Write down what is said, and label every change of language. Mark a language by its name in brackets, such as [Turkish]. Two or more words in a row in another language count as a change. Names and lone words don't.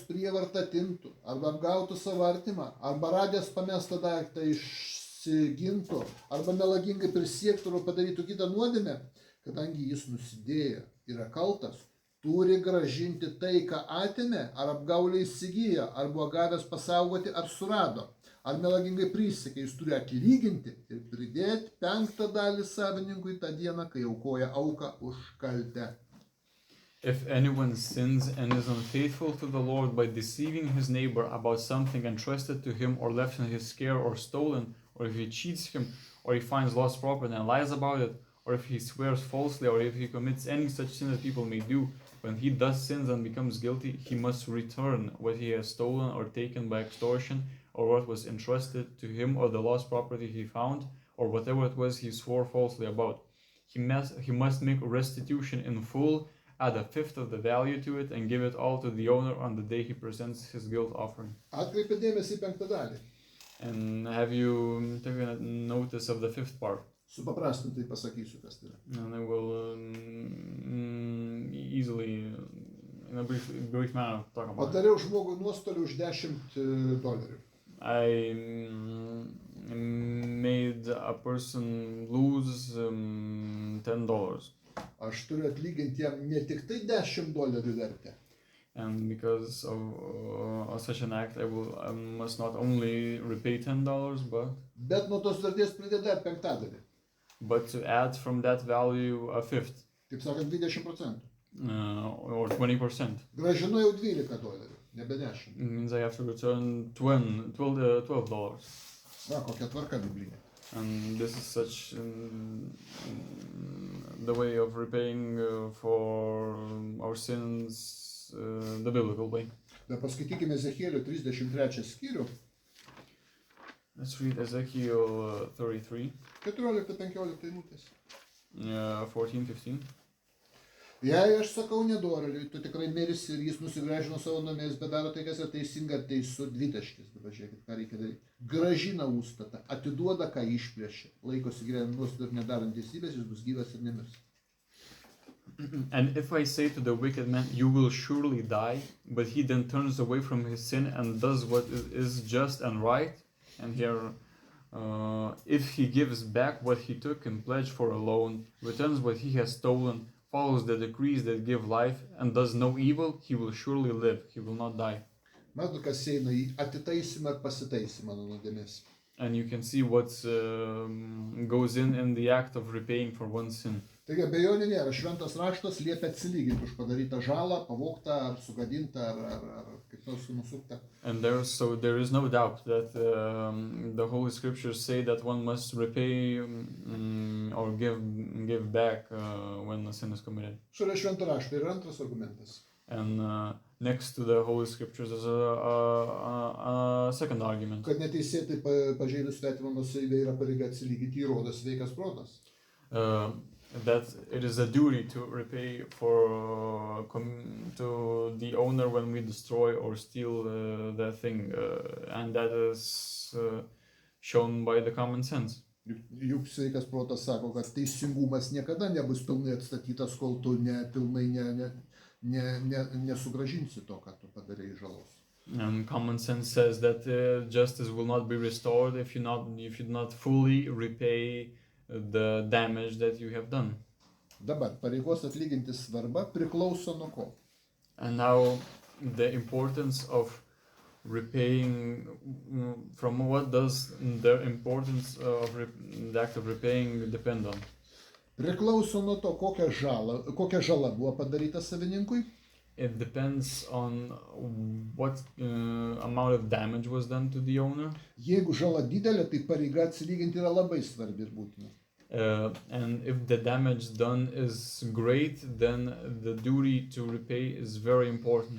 [Lithuanian] prievartą atimtų, arba apgautų savo artimą, arba radęs pamestą daiktą išsigintų, arba melagingai prisiektų ar padarytų kitą nuodėmę, kadangi jis nusidėjo, yra kaltas, turi grąžinti tai, ką atėmė, ar apgaulė įsigijo, ar buvo gavęs pasaugoti, ar surado, ar melagingai prisiekė, jis turi atlyginti ir pridėti 5 dalį savininkui tą dieną, kai aukoja auką už kaltę. [English] If anyone sins and is unfaithful to the Lord by deceiving his neighbor about something entrusted to him or left in his care or stolen, or if he cheats him, or he finds lost property and lies about it, or if he swears falsely, or if he commits any such sin that people may do, when he thus sins and becomes guilty, he must return what he has stolen or taken by extortion, or what was entrusted to him, or the lost property he found, or whatever it was he swore falsely about. He must make restitution in full, add 1/5 of the value to it, and give it all to the owner on the day he presents his guilt offering. [Lithuanian] Atkreipė dėmesį į 5 dalį. [English] And have you taken notice of the 5th part? [Lithuanian] Supaprastintai pasakysiu, kas tai yra. [English] And I will easily, in a brief manner, talk about it. [Lithuanian] Padariau žmogui nuostolių už $10. [English] I made a person lose $10. [Lithuanian] Aš turiu atlyginti jam ne tik tai $10 vertę. [English] And because of such an act, I must not only repay $10, [Lithuanian] Bet nuo tos vertės pridėti dar 5 dalį. [English] but to add from that value a 5th, [Lithuanian] Taip sakant, 20%. [English] or 20%. [Lithuanian] Grąžinu jau $12, nebe 10. [English] It means I have to return $12. [Lithuanian] Va, kokia tvarka biblinė. [English] And this is such the way of repaying for our sins, the biblical way. [Lithuanian] Bet paskaitykime Ezechielio 33 skyrių, [English] Let's read Ezekiel 33, [Lithuanian] 14-15 eilutės. [English] 14-15. [Lithuanian] Jei aš sakau nedorėliui, tu tikrai mirsi ir jis nusigrąžino savo namės, bet daro tai, kas yra teisinga ir teisu, 2. Dabar žiūrėkit, ką reikia daryti. Grąžina užstatą, atiduoda, ką išplėšė. Laikosi gyvenimo nuostatų ir nedarant teisybės, jis bus gyvas ir nemirs. [English] And if I say to the wicked man, you will surely die, but he then turns away from his sin and does what is just and right, and here, if he gives back what he took in pledge for a loan, returns what he has stolen, follows the decrees that give life, and does no evil, he will surely live, he will not die. [Lithuanian] Matot, kas eina į atitaisymą ir pasitaisymą nuo nuodėmės. [English] And you can see what goes in the act of repaying for one's sin. [Lithuanian] Taigi abejonių nėra, šventas raštas liepia atsilyginti už padarytą žalą, pavogtą ar sugadintą ar kaip nors nusuktą. [English] And there is no doubt that the Holy Scriptures say that one must repay or give back when a sin is committed. [Lithuanian] Šalia švento rašto yra antras argumentas. [English] And next to the Holy Scriptures is a second argument. [Lithuanian] Kad neteisėtai pažeidus svetimą nuosavybę yra pareiga atsilyginti, įrodo sveikas protas. [English] That it is a duty to repay to the owner when we destroy or steal that thing, and that is shown by the common sense. [Lithuanian] Juk sveikas protas sako, kad teisingumas niekada nebus pilnai atstatytas, kol tu pilnai nesugrąžinsi to, ką tu padarei žalos. [English] And common sense says that justice will not be restored if you do not fully repay the damage that you have done. [Lithuanian] Dabar pareigos atlyginti svarba priklauso nuo ko? [English] And now the importance of repaying, from what does the importance of the act of repaying depend on? [Lithuanian] Priklauso nuo to, kokia žala buvo padaryta savininkui. [English] It depends on what amount of damage was done to the owner. [Lithuanian] Jeigu žala didelė, tai pareiga atsilyginti yra labai svarbi ir būtina. [English] And if the damage done is great, then the duty to repay is very important.